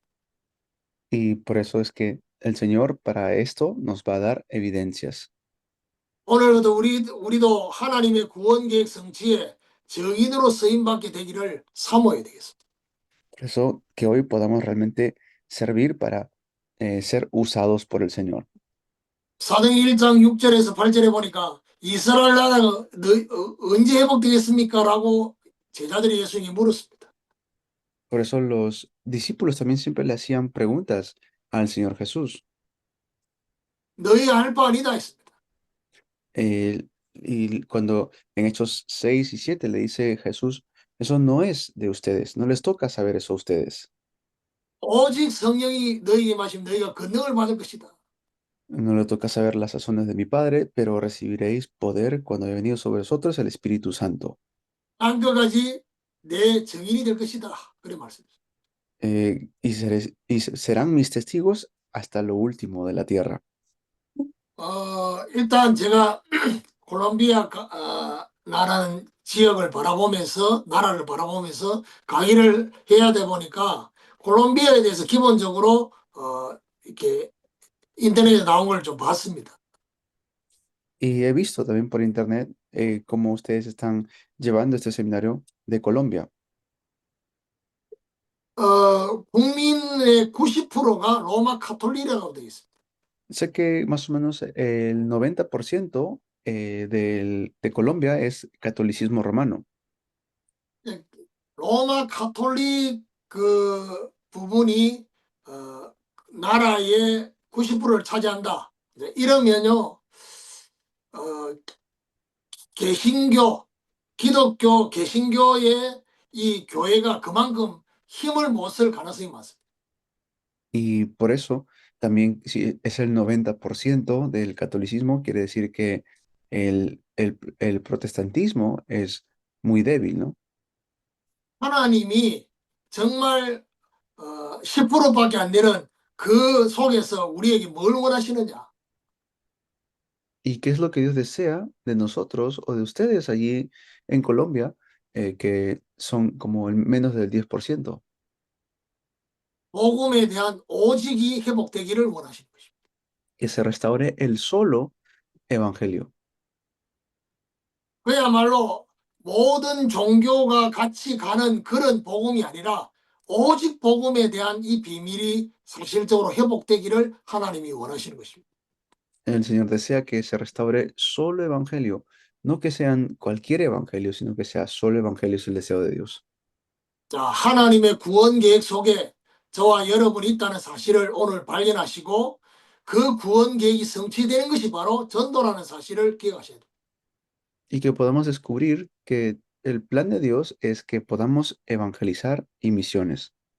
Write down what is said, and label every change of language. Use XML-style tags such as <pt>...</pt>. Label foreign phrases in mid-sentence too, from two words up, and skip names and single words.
<es>Y por eso es que el Señor para esto nos va a dar evidencias.</es> <ko>오늘도 우리도 하나님의 구원 계획 성취에 증인으로 쓰임 받게 되기를 사모해야 되겠습니다.</ko> <es>Por eso que hoy podamos realmente servir para ser usados por el Señor.</es> <ko>사도행 1장 6절에서 8절에 보니까 이스라엘 나라가 언제 회복되겠습니까? 라고 제자들이 예수님께 물었습니다.</ko> <es>Por eso los discípulos también siempre le hacían preguntas al Señor Jesús.</es> <ko>너희 알 바 아니다 했습니다.</ko> <es>Y cuando en Hechos 6 y 7 le dice Jesús, eso no es de ustedes, no les toca saber eso a ustedes.</es> <ko>오직 성령이 너희에게 마시면 너희가 권능을 받을 것이다.</ko> <es>No le toca saber las razones de mi Padre, pero recibiréis poder cuando haya venido sobre vosotros el Espíritu Santo.</es> <ko>땅끝까지 내 증인이 될 것이다. 그래 말씀했습니다.</ko> <es>Y serán mis testigos hasta lo último de la tierra.</es> <ko>일단 제가 콜롬비아 나라는 지역을 바라보면서 나라를 바라보면서 강의를 해야 돼 보니까 콜롬비아에 대해서 기본적으로 이렇게 인터넷에 나온 걸 좀 봤습니다.</ko> <es>Y he visto también por internet cómo ustedes están llevando este seminario de Colombia.</es> <ko>국민의 90%가 로마 카톨릭이라고 되어 있습니다.</ko> <es>Sé que más o menos el 90% de Colombia es catolicismo romano.</es> <ko>예, 로마 카톨릭 그 부분이 나라의 90%를 차지한다. 이제 이러면요, 어, 개신교, 기독교, 개신교의 이 교회가 그만큼 힘을 못 쓸 가능성이 많습니다.</ko> <es>Y por eso también si es el 90% del catolicismo, quiere decir que el protestantismo es muy débil, ¿no?</es> <ko>하나님이 정말 10%밖에 안 되는 그 속에서 우리에게 뭘 원하시느냐?</ko> <es>¿Y qué es lo que Dios desea de nosotros o de ustedes allí en Colombia, que son como el menos del 10%?</es> <ko>복음에 대한 오직이 회복되기를 원하시는 것입니다.</ko> <es>Que se restaure el solo evangelio.</es> <ko>그야말로 모든 종교가 같이 가는 그런 복음이 아니라 오직 복음에 대한 이 비밀이 사실적으로 회복되기를 하나님이 원하시는 것입니다.</ko> <es>El Señor desea que se restaure solo evangelio, no que sean cualquier evangelio, sino que sea solo evangelio es el deseo de Dios.</es> <ko>자, 하나님의 구원 계획 속에 저와 여러분이 있다는 사실을 오늘 발견하시고 그 구원 계획이 성취되는 것이 바로 전도라는 사실을 기억하셔야 됩니다.</ko> <es>Y que podamos descubrir que el plan de Dios es que podamos evangelizar y misiones.</es>